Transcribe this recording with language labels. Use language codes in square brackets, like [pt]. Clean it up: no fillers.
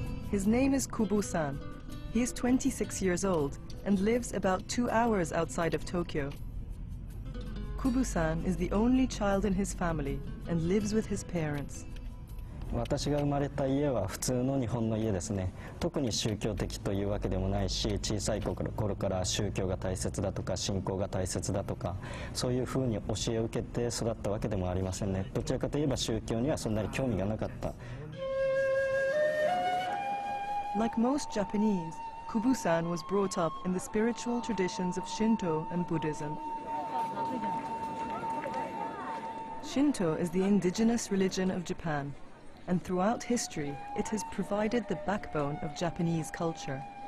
[en] His name is Kubu-san. He is 26 years old and lives about 2 hours outside of Tokyo. Kubu-san is the only child in his family and lives with his parents. [ja] 私が生まれた家は普通の日本の家ですね。特に宗教的というわけでもないし、小さい頃から宗教が大切だとか信仰が大切だとか、そういうふうに教えを受けて育ったわけでもありませんね。どちらかといえば宗教にはそんなに興味がなかった。 [en] Like most Japanese, Kubu-san was brought up in the spiritual traditions of Shinto and Buddhism. Shinto is the indigenous religion of Japan, and throughout history it has provided the backbone of Japanese culture.